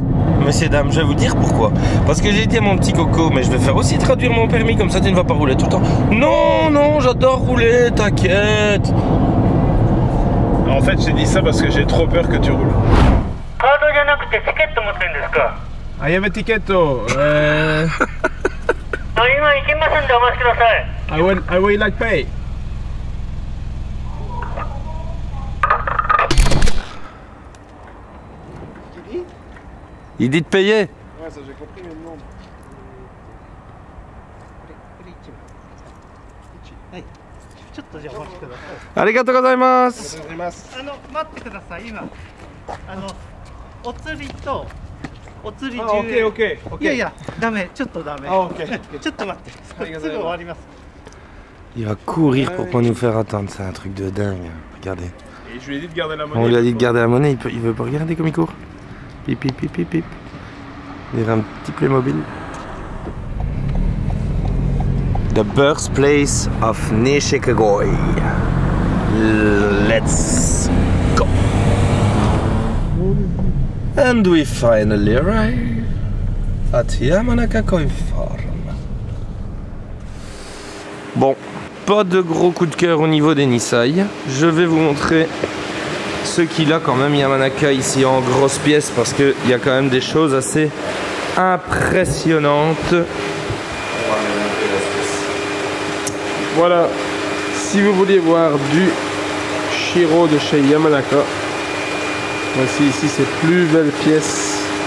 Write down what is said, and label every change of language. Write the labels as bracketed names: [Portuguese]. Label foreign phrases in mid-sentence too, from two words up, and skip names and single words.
[French] Messieurs dames, je vais vous dire pourquoi. Parce que j'ai été mon petit coco, mais je vais faire aussi traduire mon permis, comme ça tu ne vas pas rouler tout le temps. Non, non, j'adore rouler, t'inquiète. En fait j'ai dit ça parce que j'ai trop peur que tu roules. Ah, il y avait ticket. [English] I will like pay. [French] Il dit de payer. Ouais, ça j'ai compris, mais non. [Japanese] ありがとうございます. 待ってください。今お釣りとお釣りあ、 10 OK 円。 OK いやいや、ダメ、ちょっとダメ。あ、OK ちょっと待って、すぐ終わります。 [French] Il va courir pour pas nous faire attendre, c'est un truc de dingue. Regardez. Et je lui ai dit de garder la monnaie. On lui a dit de garder la monnaie, il veut pas regarder comme il court. Pip pip pip pip pip. Il dirait un petit Playmobil. [English] The birthplace of Nishikagoi. Let's go. And we finally arrive at Yamanaka Koi Farm. [French] Bon, pas de gros coup de cœur au niveau des Nisai. Je vais vous montrer ce qu'il a quand même Yamanaka ici en grosses pièces parce qu'il y a quand même des choses assez impressionnantes. Voilà, si vous voulez voir du Shiro de chez Yamanaka, voici ici ses plus belles pièces.